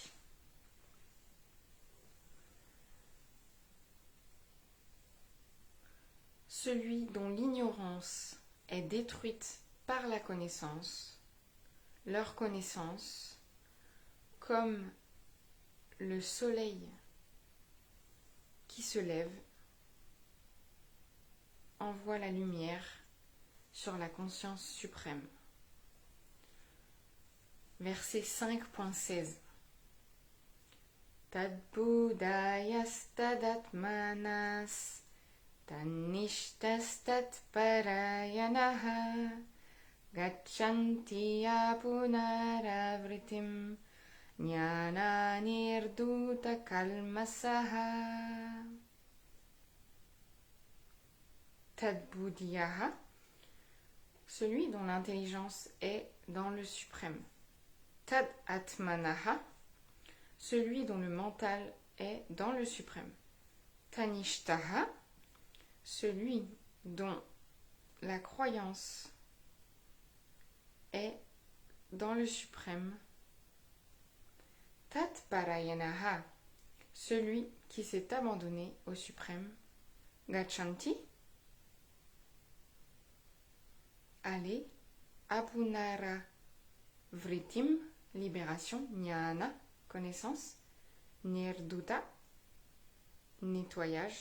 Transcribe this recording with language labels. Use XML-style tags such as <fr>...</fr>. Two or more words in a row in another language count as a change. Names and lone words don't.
<fr>Celui dont l'ignorance est détruite par la connaissance, leur connaissance, comme le soleil qui se lève, envoie la lumière sur la conscience suprême. Verset 5.16.</fr> <sa>Tad buddhayas tadatmanas Tanishtastat parayanaha gachanti apunaravritim jnana nirduta kalmasaha. Tadbuddhyaha,</sa> <fr>celui dont l'intelligence est dans le suprême.</fr> <sa>Tad atmanaha,</sa> <fr>celui dont le mental est dans le suprême. Tanishtaha, celui dont la croyance est dans le suprême.</fr> <sa>Tat parayanaha,</sa> <fr>celui qui s'est abandonné au suprême. Gachanti, aller.</fr> <sa>Apunara vritim, libération.</sa> <fr>Jnana, connaissance. Nirduta, nettoyage.</fr>